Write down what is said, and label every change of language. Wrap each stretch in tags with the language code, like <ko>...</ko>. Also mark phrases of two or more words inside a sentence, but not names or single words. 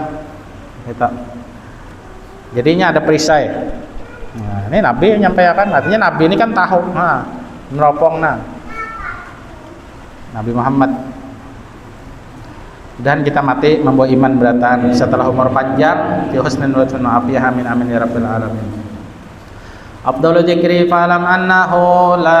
<bjn>Gitu. Jadinya ada perisai. Nah, ini Nabi menyampaikan, artinya Nabi ini kan tahu, meropong Nabi Muhammad. Dan kita mati membawa iman beratan setelah umur panjang</bjn> <ar>في حسن وعافية آمين يا رب العالمين. أفضل الذكر فاعلم أنه لا</ar>